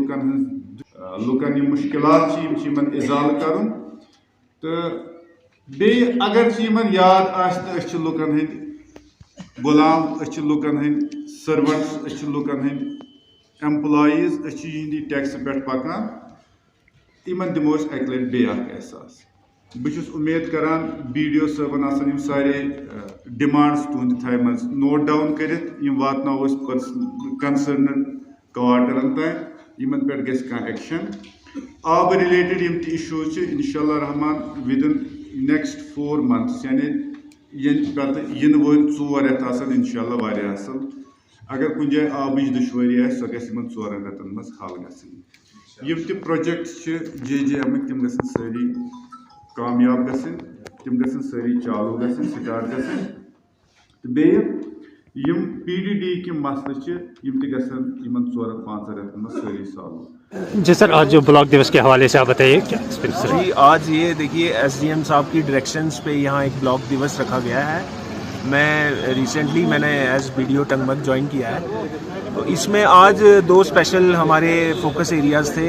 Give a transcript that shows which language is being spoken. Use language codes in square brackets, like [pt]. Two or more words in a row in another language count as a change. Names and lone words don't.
[ks] لُکن یہ مشکلات یمن ازالہ کرن تو بیٚیہِ اگر یمن یاد آس لُکن ہند غلام لُکن ہند سروینٹس لُکن ہند ایمپلائیز یہندی ٹیکس پہ پکان یمن دمو اکہ لٹہ بیٚیہِ احساس بہٕ امید کران بی ڈی او صٲبن آسن سارے ڈمانڈس تہند تھاوِمژ [en] note down [ks] کرتھ واتناو کنسرنڈ کوارٹرن تام یمن پہ گژھِ کانٛہہ ایکشن آب رِلیٹڈ یم تہِ ایشوز [ar] انشاء اللہ [ks] رحمان ودن [en] next 4 months [ks] یعنی پتہ ین وٲلۍ 4 رٮ۪تھ آسن [ar] انشاء اللہ [ks] واریاہ اصل اگر کُنہِ جایہِ آبٕچ دُشوٲری آسہِ سۄ گژھِ یمن 4 رٮ۪تن منٛز حل گژھٕنۍ یم تہِ پروجیکٹس چھِ جے ایمٕکۍ تِم گژھن سٲری کامیاب گژھٕنۍ تِم گژھن سٲری چالوٗ گژھٕنۍ سٹارٹ گژھٕنۍ تہٕ بیٚیہِ یم پی ڈی ڈی یِکۍ مسلہٕ چھِ یم تہِ گژھن یمن 4-5 رٮ۪تن منٛز سٲری سالو. [ur] جی سر آج جو بلاک دیوس کے حوالے سے آپ بتائیے کیا ایکسپیرینس رہا؟ جی آج یہ دیکھیے ایس ڈی ایم صاحب کی ڈائریکشنز پہ یہاں ایک بلاک دیوس رکھا گیا ہے. میں نے ایز بی ڈی او ٹنگمرگ جوائن کیا ہے. تو اس میں آج 2 اسپیشل ہمارے [en] focus areas [ur] تھے.